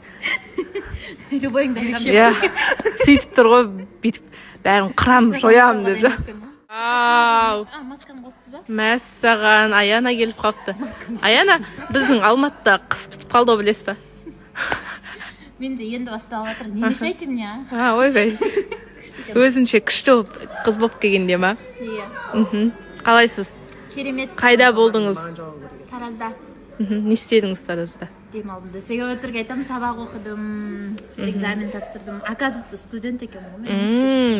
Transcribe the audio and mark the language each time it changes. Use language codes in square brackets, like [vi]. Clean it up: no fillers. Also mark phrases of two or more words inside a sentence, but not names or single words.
[kk] Любойыңды айырам. Иә. Сөйтіп тұр ғой, бүйтіп бәрін қырам, жоям деп же. Ау. Масканы қостыз ба? Мәссаған, Аяна келіп қалыпты. Аяна, біздің Алматыда қыс бітіп қалды ғой, білесіз ба? Мен де енді басталып жатыр. [ru] Не мешайте мне, а? [kk] Ойбай. Өзінше күшті болып, қыз болып келгенде ма? Иә. Қалайсыз? Керемет. Қайда болдыңыз? Таразда. Не істедіңіз Таразда? Демалдым. Десеге өтірік айтамын, сабақ оқыдым, экзамен тапсырдым. Оказывается, студент екенмін ғой мен.